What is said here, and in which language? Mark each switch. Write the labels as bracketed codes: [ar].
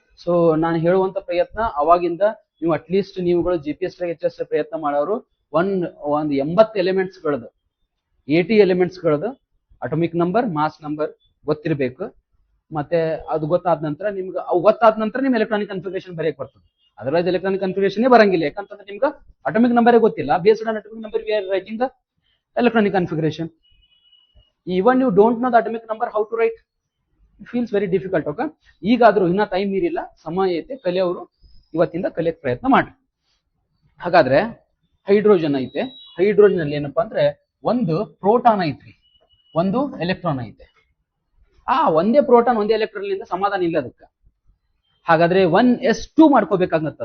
[kn] So ನಾನು ಹೇಳುವಂತ ಪ್ರಯತ್ನ ಅವಾಗಿಂದ ನೀವು ಅಟ್ಲೀಸ್ಟ್ ನೀವುಗಳು GPS HS ಪ್ರಯತ್ನ ಮಾಡೋರು ಒಂದ್ 80 elements ಗಳದು, 80 elements ಗಳದು atomic number, mass number ಗೊತ್ತಿರಬೇಕು. ಮತ್ತೆ ಅದು ಗೊತ್ತಾದ ನಂತರ ನಿಮ್ಗೆ ಅವು ಗೊತ್ತಾದ ನಂತರ ನಿಮ್ ಎಲೆಕ್ಟ್ರಾನಿಕ್ ಕನ್ಫಿಗರೇಷನ್ ಬರೆಯಕ್ ಬರ್ತದೆ. ಅದರ್ವೈಸ್ ಎಲೆಕ್ಟ್ರಾನಿಕ್ ಕನ್ಫಿಗರೇಷನ್ ಬರಂಗಿಲ್ಲ, ಯಾಕಂತಂದ್ರೆ ನಿಮ್ಗೆ ಅಟೋಮಿಕ್ ನಂಬರ್ ಗೊತ್ತಿಲ್ಲ. [en] Based on atomic number we are writing the electronic configuration. Even you don't know the atomic number, how to write, it feels very difficult. [kn] Okay, ಈಗಾದ್ರೂ ಇನ್ನ time ಇರಿಲ್ಲ, ಸಮಯ ಐತೆ, ಕಲಿಯೋರು ಇವತ್ತಿಂದ ಕಲಿಯಕ್ ಪ್ರಯತ್ನ ಮಾಡಿ. ಹಾಗಾದ್ರೆ ಹೈಡ್ರೋಜನ್ ಐತೆ. ಹೈಡ್ರೋಜನ್ ಅಲ್ಲಿ ಏನಪ್ಪಾ ಅಂದ್ರೆ ಒಂದು ಪ್ರೋಟಾನ್ ಐತ್ರಿ, ಒಂದು ಎಲೆಕ್ಟ್ರಾನ್ ಐತೆ. ಒಂದೇ ಪ್ರೋಟಾನ್ ಒಂದೇ ಎಲೆಕ್ಟ್ರಾನ್ ಇಂದ ಸಮಾಧಾನ ಇಲ್ಲ ಅದಕ್ಕೆ. ಹಾಗಾದ್ರೆ 1s2 ಮಾಡ್ಕೋಬೇಕಾಗತ್ತ.